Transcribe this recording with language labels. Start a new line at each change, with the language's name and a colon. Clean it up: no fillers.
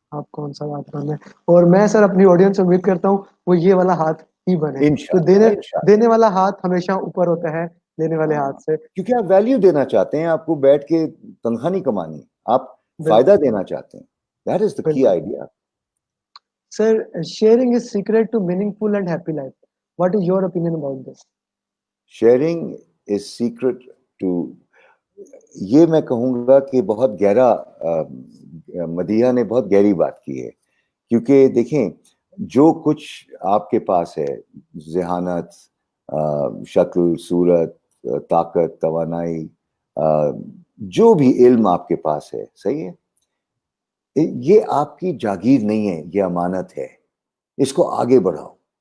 Urdu: آپ کون سا ہاتھ بننا ہے. اور میں سر اپنی آڈینس سے امید کرتا ہوں وہ یہ والا ہاتھ ہی بنے. تو انشاءاللہ دینے والا ہاتھ ہمیشہ اوپر ہوتا ہے لینے والے ہاتھ سے. کیونکہ آپ ویلیو دینا چاہتے ہیں، آپ کو بیٹھ کے تنخواہ نہیں کمانی، آپ فائدہ دینا چاہتے ہیں.
English: That is the key idea. Sir, sharing is secret to meaningful and happy life. What is your opinion about this? Sharing is secret to
Urdu: یہ میں کہوں گا کہ بہت گہرا مدیحہ نے بہت گہری بات کی ہے. کیونکہ دیکھیں جو کچھ آپ کے پاس ہے، ذہانت، شکل، صورت، طاقت، توانائی، جو بھی علم آپ کے پاس ہے، صحیح ہے، یہ آپ کی جاگیر نہیں ہے، یہ امانت ہے. اس کو آگے بڑھاؤ.